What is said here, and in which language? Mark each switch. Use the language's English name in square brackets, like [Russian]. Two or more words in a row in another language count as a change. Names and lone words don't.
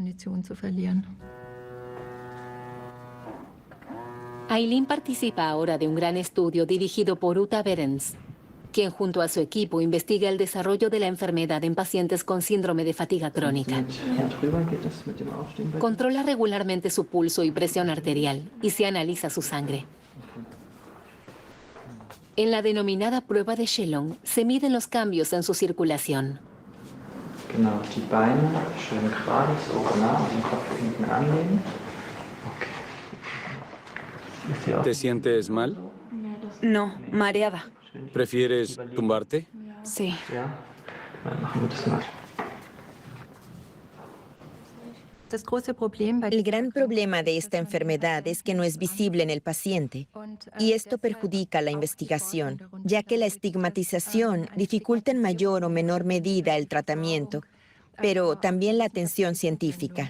[Spanish] Aileen participa ahora de un gran estudio dirigido por Uta Berens, quien junto a su equipo investiga el desarrollo de la enfermedad en pacientes con síndrome de fatiga crónica. Controla regularmente su pulso y presión arterial y se analiza su sangre. En la denominada prueba de Shelon se miden los cambios en su circulación. [German] Genau, die Beine schön gerade, so genau, den Kopf hinten anlegen. [Spanish] ¿Te sientes mal? No, mareada. ¿Prefieres tumbarte? Sí. El gran problema de esta enfermedad es que no es visible en el paciente, y esto perjudica la investigación, ya que la estigmatización dificulta en mayor o menor medida el tratamiento, pero también la atención científica.